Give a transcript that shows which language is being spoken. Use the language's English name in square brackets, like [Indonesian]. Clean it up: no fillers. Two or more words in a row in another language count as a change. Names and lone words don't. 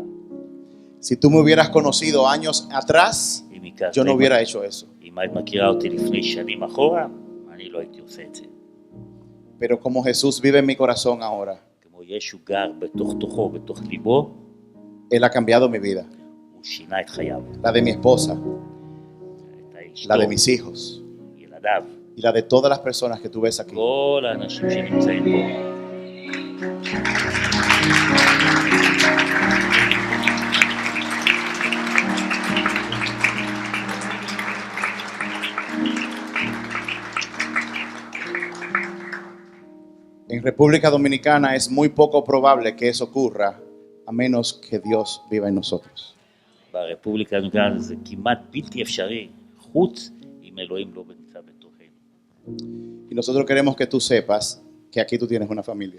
[Spanish] Si tú me hubieras conocido años atrás, yo no hubiera hecho eso. [Hebrew] אם היית מכירה אותי לפני שנים אחורה, אני לא הייתי עושה את זה. [Spanish] Pero como Jesús vive en mi corazón ahora, [Hebrew] כמו ישו גר בתוך תוכו, בתוך ליבו, [Spanish] Él ha cambiado mi vida, [Hebrew] הוא שינה את חייו. [Spanish] la de mi esposa, [Hebrew] את האשתו, [Spanish] la de mis hijos [Hebrew] ילדיו, [Spanish] y la de todas las personas que tú ves aquí. [Hebrew] כל האנשים שנמצאים פה. [Spanish] En República Dominicana es muy poco probable que eso ocurra a menos que Dios viva en nosotros. [Hebrew] ברפובליקה הדומיניקנית זה כמעט בלתי אפשרי, חוץ אם אלוהים לא נמצא בתוכנו. [Spanish] Y nosotros queremos que tú sepas que aquí tú tienes una familia.